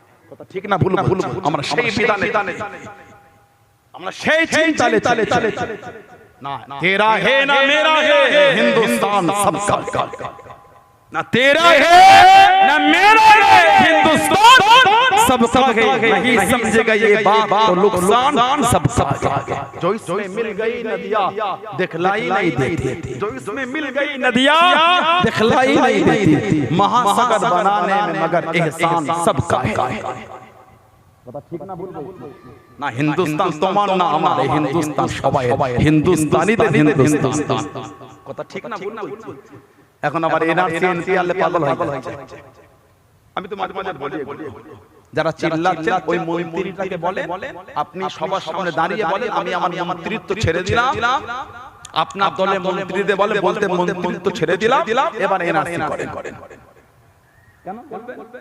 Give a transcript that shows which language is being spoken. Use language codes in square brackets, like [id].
[bn] কথা ঠিক না ভুল? আমরা সেই বিধানে, আমরা সেই চিন্তালে [hi] না তেরা হে না মেরা হে, হিন্দুস্তান सबका ना तेरा है ना मेरा है, हिंदुस्तान सबका है। नहीं समझेगा ये बात तो नुकसान सबका है। जो इसमें मिल गई नदियाँ दिखलाई नहीं देती, जो इसमें मिल गई नदियाँ दिखलाई नहीं देती, महासागर बनाने में मगर एहसान सबका है। [bn] না হিন্দুস্তান তোমার না আমার, হিন্দুস্তান সবাই, হিন্দুস্তানিদের হিন্দুস্তান। কথা ঠিক না ভুল? এখন আবার এনআরসি এনপিআরলে পাগল হয়ে যায়। আমি তো মাঝে মাঝে বলি, যারা চিল্লাচ্ছেন ওই মন্ত্রীটাকে বলে আপনি সবার সামনে দাঁড়িয়ে বলেন আমি আমার মন্ত্রিত্ব ছেড়ে দিলাম, আপনার দলে মন্ত্রীদের বলতে মন্ত্রিত্ব ছেড়ে দিলাম, এবার এনআরসি করেন। কেন বলবেন?